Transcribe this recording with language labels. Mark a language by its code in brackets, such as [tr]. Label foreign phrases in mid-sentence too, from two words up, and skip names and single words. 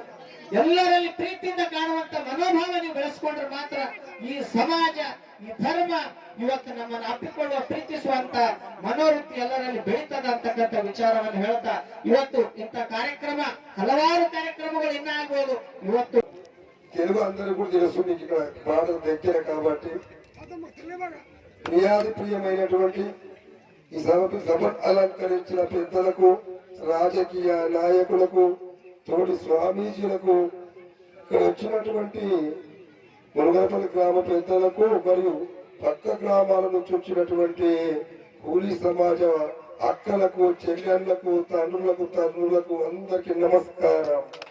[kn] ಎಲ್ಲರಲ್ಲಿ ಪ್ರೀತಿಯಿಂದ ಕಾಣುವಂತ ಮನೋಭಾವ ನೀವು ಬೆಳೆಸ್ಕೊಂಡ್ರೆ ಮಾತ್ರ ಈ ಸಮಾಜ, ಈ ಧರ್ಮ ಇವತ್ತು ನಮ್ಮನ್ನು ಅಪ್ಪಿಕೊಳ್ಳುವ, ಪ್ರೀತಿಸುವಂತ ಮನೋವೃತ್ತಿ ಎಲ್ಲರಲ್ಲಿ ಬೆಳೀತದ ಅಂತಕ್ಕಂಥ ವಿಚಾರವನ್ನು ಹೇಳ್ತಾ ಇವತ್ತು ಇಂಥ కార్యక్రమ ಹಲವಾರು కార్యక్రమಗಳು ಇನ್ನ ಆಗ್ಬೋದು. ಇವತ್ತು [te] తెలుగు అందరూ కూడా తెలుసు, మీకు ఇక్కడ బాధ దగ్గర కాబట్టి ప్రియాది ప్రియమైనటువంటి ఈ సభ అలంకరించిన పెద్దలకు, రాజకీయ నాయకులకు, తోటి స్వామీజీలకు, ఇక్కడ వచ్చినటువంటి మునగరపల్లి గ్రామ పెద్దలకు మరియు పక్క గ్రామాల నుంచి వచ్చినటువంటి కూలీ సమాజ అక్కలకు, చెల్లెళ్లకు, తండ్రులకు అందరికీ నమస్కారం.